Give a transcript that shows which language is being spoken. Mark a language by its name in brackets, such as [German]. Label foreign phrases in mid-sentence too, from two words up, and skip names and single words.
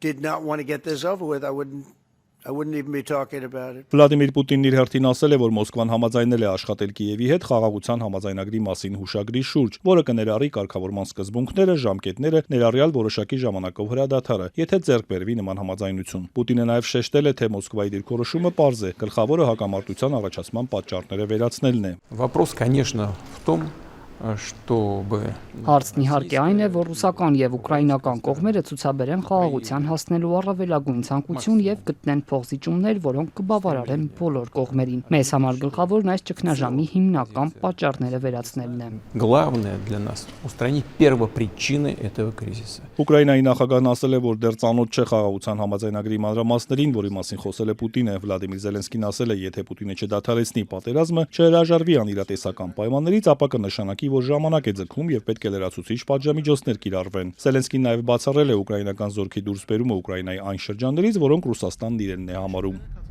[Armenian] Վլադիմիր Պուտինն իր հերթին ասել է, որ Մոսկվան համաձայնել է աշխատել Կիևի հետ խաղաղության համաձայնագրի մասին հուշագրի շուրջ, որը կներառի կարգավորման սկզբունքները, ժամկետները, ներառյալ որոշակի ժամանակով հրադադարը, եթե ձեռք բերվի նման համաձայնություն։ Պուտինը նաև շեշտել է, թե Մոսկվայի դիրքորոշումը պարզ է, գլխավորը հակամարտության առաջացման պատճառները վերացնելն է։ [Russian] Вопрос, конечно, в том, чтобы [Armenian] Հարցն իհարկե այն է, որ ռուսական եւ ուկրաինական կողմերը ցուցաբերեն խաղաղության հասնելու առավելագույն ցանկություն եւ գտնեն փոխզիջումներ, որոնք կբավարարեն բոլոր կողմերին։ Մեզ համար գլխավորն այս ճգնաժամի հիմնական պատճառները վերացնելն է։ [Russian] главное для нас устранить первопричины этого кризиса. [Armenian] Ուկրաինայի նախագահն ասել է, որ դեռ ծանոթ չէ խաղաղության համաձայնագրի մանրամասներին, որի մասին խոսել է Պուտինը։ Վլադիմիր Զելենսկին ասել է, եթե Պուտինը չդադարեցնի պատերազմը, չհրաժարվի անիրատեսական պայմաններից, ապա կնշանակի, որ ժամանակ է ձգում եւ պետք է լրացուցիչ պատժամիջոցներ կիրառվեն։ Զելենսկին նաև բացառել է ուկրաինական զորքի դուրսբերումը Ուկրաինայի այն շրջաններից, որոնք Ռուսաստանն իրենն է համարում։